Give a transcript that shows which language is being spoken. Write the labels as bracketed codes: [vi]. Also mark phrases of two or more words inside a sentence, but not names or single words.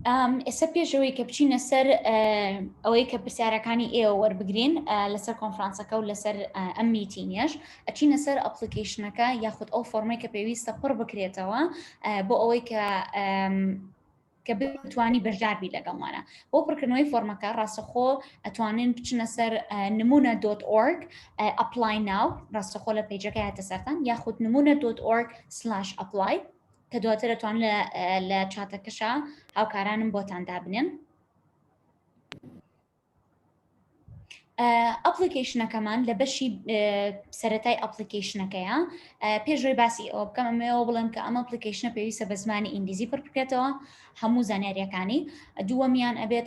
[ckb] ئێستا پێشەوەی کە بچینە سەر ئەوەی کە پرسیارەکانی ئێوە وەربگرین لەسەر کۆنفرانسەکە و لەسەر ئەم میتینیەش ئەچینە سەر ئەپلیکیشنەکە یاخود ئەو فۆرمەی کە پێویستە پڕ بکرێتەوە بۆ ئەوەی کە بتوانی بەشداربی لەگەڵمانە بۆ پڕکردنەوەی فۆرمەکە ڕاستەخۆ ئەتوانین بچنە سەر nmuna.org [en] apply now [ckb] ڕاستەخۆ لە پیجەکە هاتە سەرتان یاخود nmuna.org/apply کە دواتر دەتوان لە چاتەکەشە هاوکارانم بۆتان دابنێن. ئەپلیکیشنەکەمان لە بەشی سەرەتای ئەپلیکیشنەکەیە پێشڕۆی باسی ئەوە بکەم ئەمەوە بڵێم کە ئەم ئەپلیکیشنە پێویستە بە زمانی ئینگلیزی پڕ بکرێتەوە هەموو زانیاریەکانی دووەمیان ئەبێت